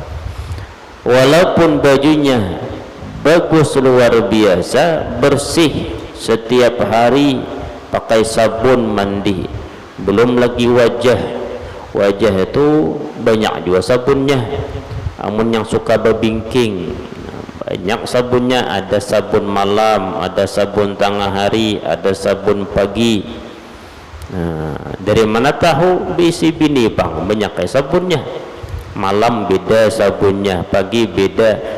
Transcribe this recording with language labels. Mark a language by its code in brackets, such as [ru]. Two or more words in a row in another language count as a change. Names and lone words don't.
[id] Walaupun bajunya bagus luar biasa, bersih, setiap hari pakai sabun mandi, belum lagi wajah itu banyak juga sabunnya. Namun yang suka berbingking, banyak sabunnya, ada sabun malam, ada sabun tengah hari, ada sabun pagi. Nah, dari mana tahu [bjn] bisi bini [id] bang, banyak kayak sabunnya. Malam beda sabunnya, pagi beda.